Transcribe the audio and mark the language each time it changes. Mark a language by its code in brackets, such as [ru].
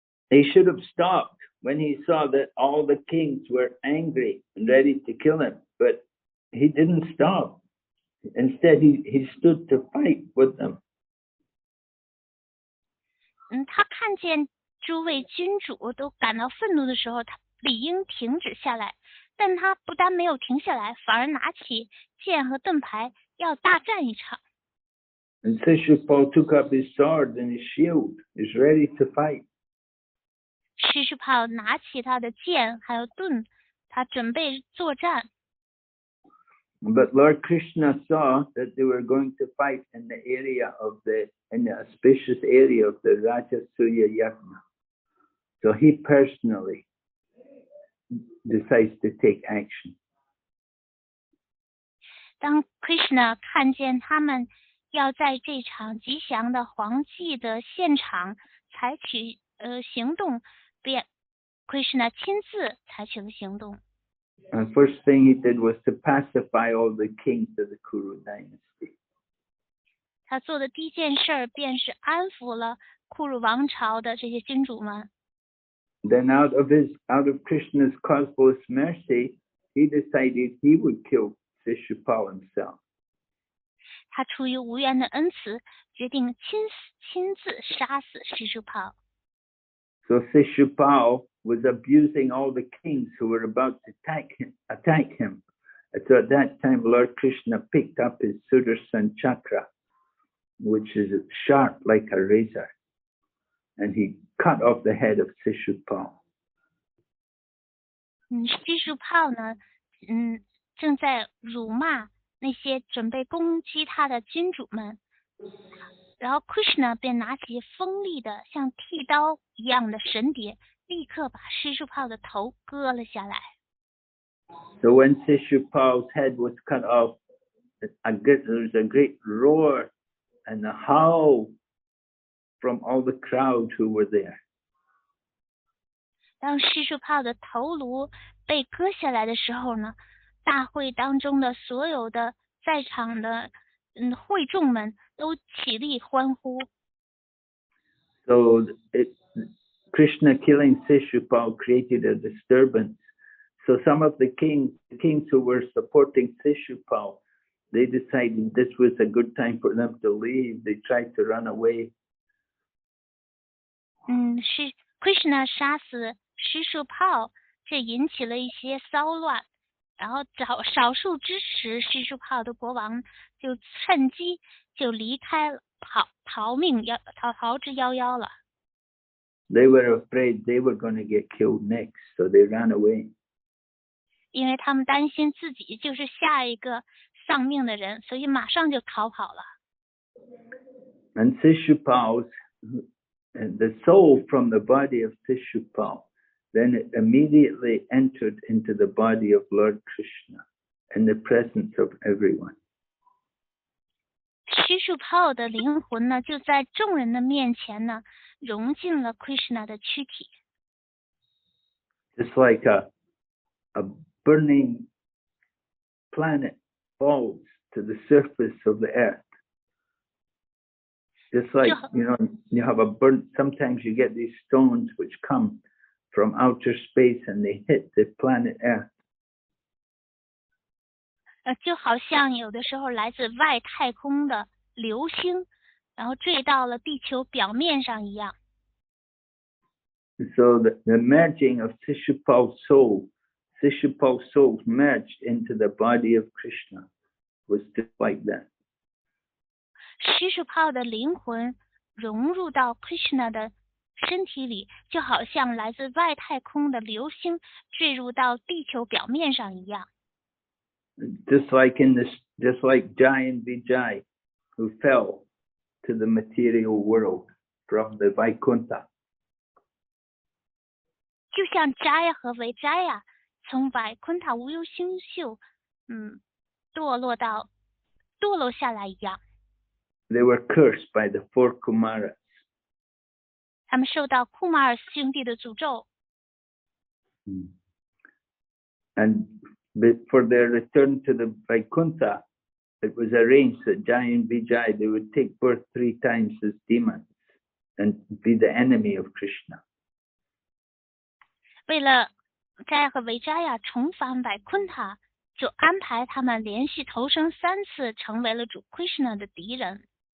[en] He should have stopped when he saw that all the kings were angry and ready to kill him, but he didn't stop. Instead, he stood to fight with them. [zh] 他看见诸位君主都感到愤怒的时候，他理应停止下来，但他不但没有停下来，反而拿起剑和盾牌要大战一场。 [en] And Śiśupāla took up his sword and his shield, is ready to fight. [zh] 施主炮拿起他的剑还有盾，他准备作战。 [en] But Lord Krishna saw that they were going to fight in the auspicious area of the Rajasuya Yagna. So he personally decides to take action. [zh] 当 Krishna 看见他们要在这场吉祥的皇祭的现场采取行动，便 Krishna 亲自采取了行动。 [en] And first thing he did was to pacify all the kings of the Kuru dynasty. [zh] 他做的第一件事便是安抚了库鲁王朝的这些君主们。 [en] Then out of Krishna's cosmos mercy, he decided he would kill Śiśupāla himself. [zh] 他出于无缘的恩慈，决定亲自杀死施主炮。 [en] So Śiśupāla was abusing all the kings who were about to attack him. So at that time, Lord Krishna picked up his Sudarshan chakra, which is sharp like a razor, and he cut off the head of Śiśupāla. [zh] 施主炮呢，正在辱骂那些准备攻击他的君主们，然后 Krishna 便拿起锋利的像剃刀一样的神碟，立刻把施主炮的头割了下来。 [en] So when Śiśupāla's head was cut off, there was a great roar and a howl from all the crowd who were there. [zh] 当施主炮的头颅被割下来的时候呢，大会当中的所有的在场的会众们都起立欢呼。 [en] So Krishna killing Śiśupāla created a disturbance. So some of the kings who were supporting Śiśupāla, they decided this was a good time for them to leave. They tried to run away. [zh] 是 Krishna 杀死施主炮，这引起了一些骚乱。然后少数支持施主炮的国王就趁机就离开了，逃之夭夭了。 [en] They were afraid they were going to get killed next, so they ran away. [zh] 因为他们担心自己就是下一个丧命的人，所以马上就逃跑了。 [en] And Śiśupāla, the soul from the body of Śiśupāla, then it immediately entered into the body of Lord Krishna in the presence of everyone. [zh] 施主炮的灵魂呢，就在众人的面前呢，融进了 Krishna 的躯体。 [en] Just like a burning planet falls to the surface of the earth. Just like, you have sometimes you get these stones which come from outer space and they hit the planet Earth. [zh] 就好像有的时候来自外太空的流星，然后坠到了地球表面上一样。 [en] So the merging of Śiśupāla's soul merged into the body of Krishna was just like that. [zh] 施主炮的灵魂融入到 Krishna 的身体里，就好像来自外太空的流星坠入到地球表面上一样。 [en] Just like Jai and Vijay, who fell to the material world from the Vaikuntha. [zh] 就像 Jaya 和 Vijaya 从Vaikuntha无忧星宿堕落下来一样。 [en] they were cursed by the 4 Kumaras. [zh] 他们受到库马尔兄弟的诅咒。 [en] And for their return to the Vaikuntha, it was arranged that Jai and Vijay, they would take birth 3 times as demons and be the enemy of Krishna. [zh] 为了Jaya 和维扎亚重返百昆塔，就安排他们连续投生3次，成为了主 Krishna 的敌人。